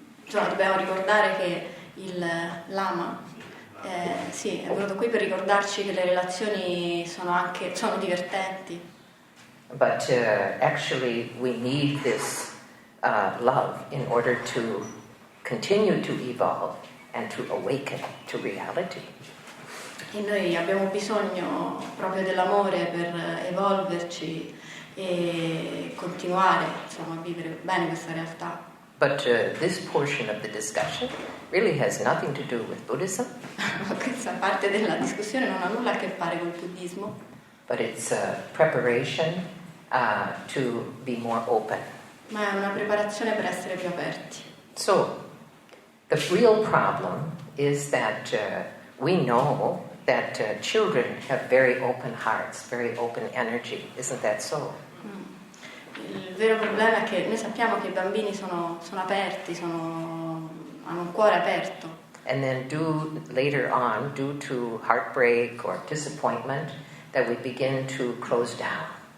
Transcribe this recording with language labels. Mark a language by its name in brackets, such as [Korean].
[Italian] Dobbiamo ricordare che il Lama è venuto qui per ricordarci che le relazioni sono divertenti. [English] But actually we need this love in order to continue to evolve and to awaken to reality. [Italian] E noi abbiamo bisogno proprio dell'amore per evolverci e continuare a vivere bene questa realtà. [English] But this portion of the discussion really has nothing to do with Buddhism. [Italian] Questa parte della discussione non ha nulla a che fare col buddismo. [English] But it's a preparation to be more open. [Italian] Ma è una preparazione per essere più aperti. [English] So, the real problem is that we know that children have very open hearts, very open energy. Isn't that so? [Italian] Il vero problema è che noi sappiamo che i bambini sono aperti, hanno un cuore aperto. [English] And then later on, due to heartbreak or disappointment, that we begin to close down.